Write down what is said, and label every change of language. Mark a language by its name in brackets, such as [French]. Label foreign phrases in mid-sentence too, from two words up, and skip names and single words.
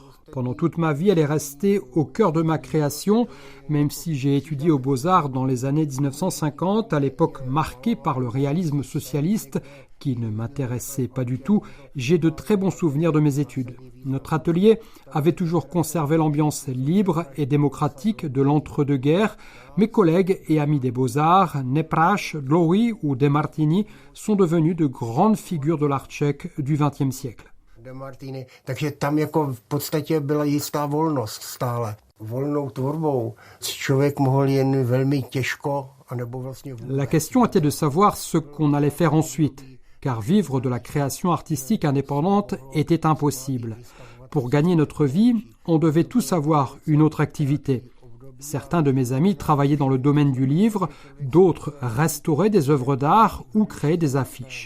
[French] Pendant toute ma vie, elle est restée au cœur de ma création, même si j'ai étudié aux Beaux-Arts dans les années 1950, à l'époque marquée par le réalisme socialiste, qui ne m'intéressait pas du tout, j'ai de très bons souvenirs de mes études. Notre atelier avait toujours conservé l'ambiance libre et démocratique de l'entre-deux-guerres. Mes collègues et amis des Beaux-Arts, Nepráš, Dlouhý ou De Martini, sont devenus de grandes figures de l'art tchèque du XXe siècle. De Martini, [Czech] takže tam jako v podstatě byla jistá volnost stále. Volnou tvorbou člověk mohl jen velmi těžko, anebo vlastně vůbec. [French] La question était de savoir ce qu'on allait faire ensuite, car vivre de la création artistique indépendante était impossible. Pour gagner notre vie, on devait tous avoir une autre activité. Certains de mes amis travaillaient dans le domaine du livre, d'autres restauraient des œuvres d'art ou créaient des affiches.